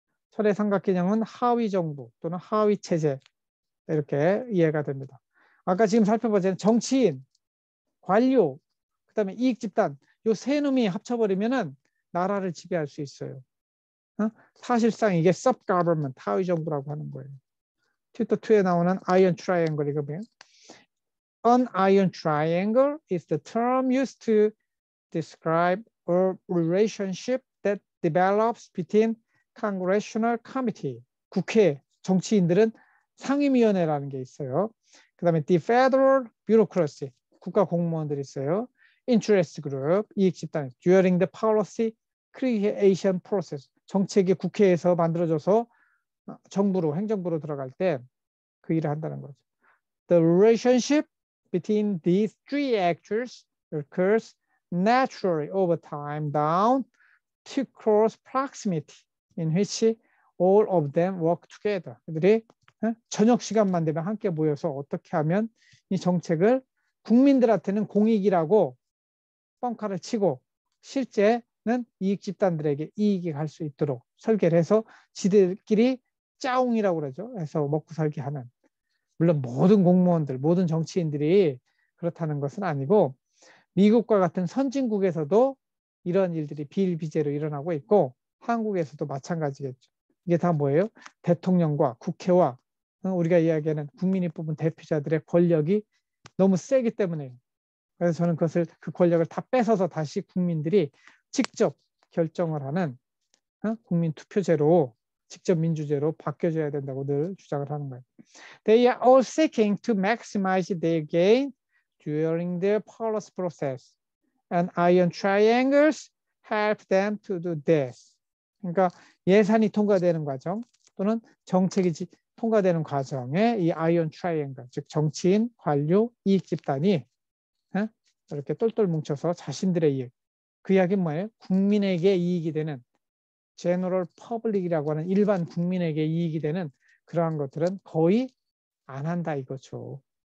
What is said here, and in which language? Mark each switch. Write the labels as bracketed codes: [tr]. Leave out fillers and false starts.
[ko] 철의 삼각 개념은 하위 정부 또는 하위 체제 이렇게 이해가 됩니다. 아까 지금 살펴보자면 정치인, 관료, 그다음에 이익 집단 요 세 놈이 합쳐버리면은 나라를 지배할 수 있어요. 사실상 이게 sub-government, 하위 정부라고 하는 거예요. 튜터 2에 나오는 [en] iron triangle [ko] 이거면 [en] An iron triangle is the term used to describe a relationship that develops between congressional committee. [ko] 국회 정치인들은 상임위원회라는 게 있어요. 그 다음에 [en] the federal bureaucracy, [ko] 국가 공무원들이 있어요. interest group, 이익 집단, [en] during the policy creation process, [ko] 정책이 국회에서 만들어져서 정부로, 행정부로 들어갈 때 그 일을 한다는 거죠. [en] The relationship between these three actors occurs naturally over time down to close proximity in which all of them work together. [ko] 그들이 저녁 시간만 되면 함께 모여서 어떻게 하면 이 정책을 국민들한테는 공익이라고 뻥카를 치고 실제는 이익 집단들에게 이익이 갈 수 있도록 설계를 해서 지들끼리 짜옹이라고 그러죠. 해서 먹고 살게 하는. 물론 모든 공무원들, 모든 정치인들이 그렇다는 것은 아니고 미국과 같은 선진국에서도 이런 일들이 비일비재로 일어나고 있고 한국에서도 마찬가지겠죠. 이게 다 뭐예요? 대통령과 국회와 우리가 이야기하는 국민이 뽑은 대표자들의 권력이 너무 세기 때문에요. 그래서 저는 그 권력을 다 뺏어서 다시 국민들이 직접 결정을 하는 국민 투표제로 직접 민주제로 바뀌어져야 된다고 늘 주장을 하는 거예요. [en] They are all seeking to maximize their gain during their policy process, and iron triangles help them to do this. [ko] 그러니까 예산이 통과되는 과정 또는 정책이 통과되는 과정에 이 아이언 트라이앵글, 즉 정치인, 관료, 이익 집단이 이렇게 똘똘 뭉쳐서 자신들의 이익, 그 이야기는 뭐예요? 국민에게 이익이 되는 제너럴 퍼블릭이라고 하는 일반 국민에게 이익이 되는 그러한 것들은 거의 안 한다 이거죠.